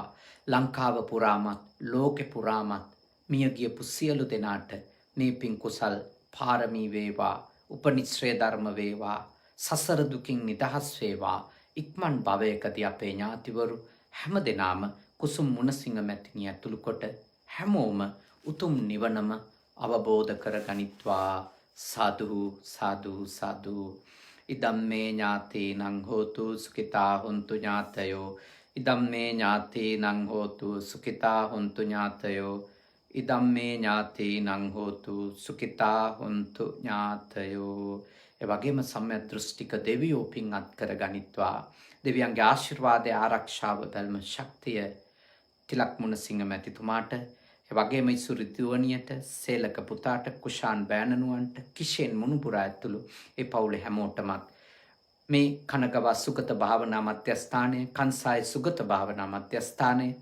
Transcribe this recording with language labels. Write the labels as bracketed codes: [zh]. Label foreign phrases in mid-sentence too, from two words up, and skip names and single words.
[si] ලංකාව පුරාමත්, ලෝකෙ පුරාමත් මිය ගියපු සියලු දෙනාට මේ පින් කුසල් පාරමී වේවා, උපනිශ්‍රේ ධර්ම වේවා, සසර දුකින් නිදහස් වේවා. ඉක්මන් භවයකදී අපේ ඥාතිවරු හැම දිනාම කුසුම් මුණසිංහ මැතිණිය ඇතුළු කොට හැමෝම උතුම් නිවනම අවබෝධ කරගනිත්වා. [pi] සාදු සාදු සාදු. ඉදම්මේ ඥාතීනං හෝතු සුඛිතා හොන්තු ඥාතයෝ. ඉදම්මේ ඥාතීනං හෝතු සුඛිතා හොන්තු ඥාතයෝ. ඉදම්මේ ඥාතීනං හෝතු සුඛිතා හොන්තු ඥාතයෝ. [si] ඒ වගේම සම්‍යක් දෘෂ්ටික දෙවියෝ පින් අත් කරගනිත්වා. දෙවියන්ගේ ආශිර්වාදය, ආරක්ෂාව, බැල්ම, ශක්තිය තිලක් මුණසිංහ මැතිතුමාට, ඒ වගේම ඉසුරු දියණියට, සේලක පුතාට, කුෂාන් බෑනනුවන්ට, කිෂෙන් මුණුබුරා ඇතුළු ඒ පවුලේ හැමෝටමත් මේ කනගවා සුගත භාවනා මධ්‍යස්ථානය, කන්සාය සුගත භාවනා මධ්‍යස්ථානය,